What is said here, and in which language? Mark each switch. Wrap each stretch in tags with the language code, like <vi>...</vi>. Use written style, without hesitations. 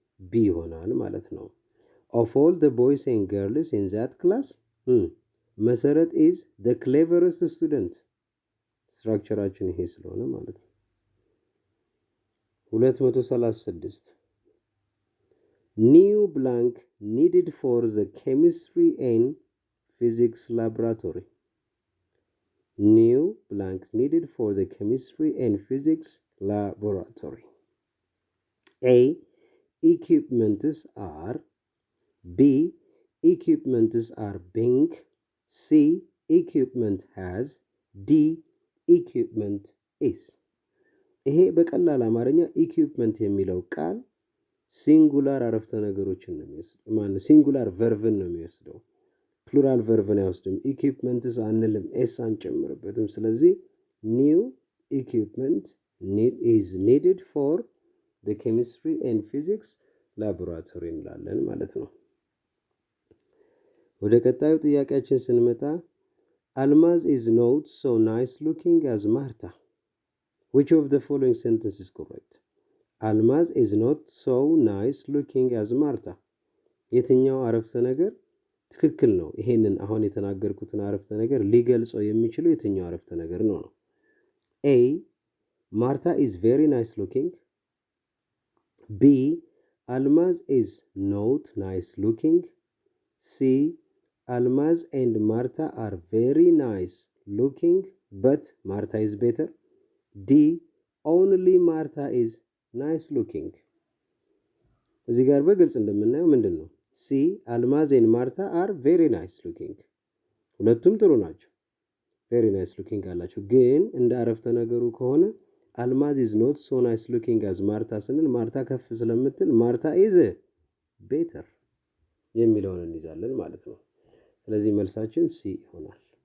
<am>ቢ ይሆናል ማለት ነው።</am> <en>of all the boys and girls in that class መሰረት is the cleverest student።</en> <am>ስትራክቸራችን ይሄ ስለሆነ ማለት ነው።</am> <en>236 new blank needed for the chemistry and physics laboratory. New blank needed for the chemistry and physics laboratory. A equipments are, B equipments are pink, C equipment has, D equipment is።</en> <am>ይሄ በቀላል አማርኛ ኢኩዊፕመንት የሚለው ቃል ሲንጉላር አረፍተ ነገሮችን ነው የሚወስደው። ማለት ሲንጉላር ቨርብን ነው የሚወስደው። ፕሉራል ቨርብን አይወስድም። ኢኩዊፕመንትስ አንልም፣ ኤስ አንጨምርበትም። ስለዚህ ኒው ኢኩዊፕመንት</am> <en>is needed for the chemistry and physics laboratory</en> <am>እንላለን ማለት ነው። ወደ ቀጣዩ ጥያቄያችን ስንመጣ</am> <en>አልማዝ is not so nice looking as Martha. Which of the following sentences is correct? Almaz is not so nice looking as Martha.</en> <am>የትኛው አረፍተ ነገር ትክክል ነው? ይሄንን አሁን የተናገርኩትን አረፍተ ነገር ሊገልጸው የሚችለው የትኛው አረፍተ ነገር ነው?</am> <en>A Martha is very nice looking. B Almaz is not nice looking. C Almaz and Martha are very nice looking but Martha is better. D only Martha is nice looking.</en> <am>እዚህ ጋር በግልጽ እንደምናየው ምንድን ነው?</am> <en>ሲ አልማዝ ኤንድ ማርታ አር ቬሪ ናይስ ሉኪንግ።</en> <am>ሁለቱም ጥሩ ናቸው፣ ቬሪ ናይስ ሉኪንግ አላቸው። ግን እንደ አረፍተ ነገሩ ከሆነ</am> <en>አልማዝ ኢዝ ኖት ሶ ናይስ ሉኪንግ አዝ ማርታ</en> <am>ስንል ማርታ ከፍ ስለምትል</am> <en>ማርታ ኢዝ ቤተር</en> <am>የሚለውን እንይዛለን ማለት ነው። ስለዚህ መልሳችን ሲ ይሆናል።</am>